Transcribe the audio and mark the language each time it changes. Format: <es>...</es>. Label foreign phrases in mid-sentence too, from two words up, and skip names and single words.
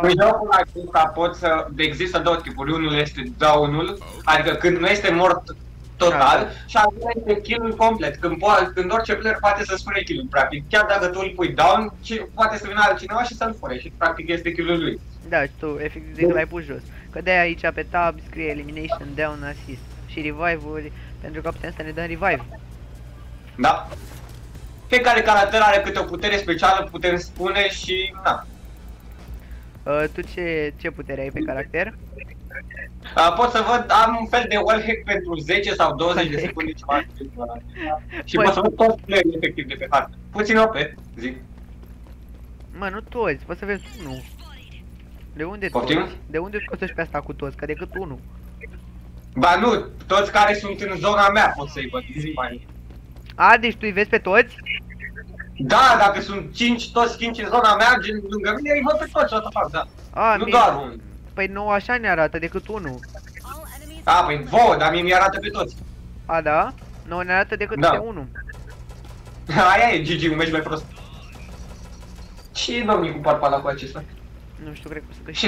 <ro>În jocul acesta există două tipuri, unul este down-ul, adică când nu este mort total, și al doilea este kill-ul complet, când orice player poate să spune kill-ul, practic, chiar dacă tu îl pui down, poate să vină altcineva și să-l fure și practic este kill-ul lui. Da, și tu efectiv l-ai pus jos, că de-aia aici pe tab scrie elimination, down, assist și revive-uri, pentru că putem să ne dăm revive. Da. Fiecare caracter are câte o putere specială, putem spune și na. Tu ce putere ai pe caracter? Pot să văd, am un fel de wallhack pentru 10 sau 20 de secunde ceva. Și pot să văd toți playerii efectiv de pe hartă. Puțin OP, zic. Mă, nu toți, poți să vezi unul. De unde toți? De unde scoți pe asta cu toți, că decât unul? Ba nu, toți care sunt în zona mea pot să-i văd, zi mai. Deci tu îi vezi pe toți? Da, dacă sunt 5, toți 5 în zona mea, gen lângă mine, îi văd pe toți,</ro> <en>what the fuck,</en> <ro>da. Nu doar unul. Păi nu așa ne arată, decât unul. Păi vouă, dar mie mi-arată pe toți. Da? Nu ne arată decât pe unul. Aia e, GG, un meci mai prost. Ce domnii cu parpala cu acesta? Nu știu, cred că o să câștig.</ro>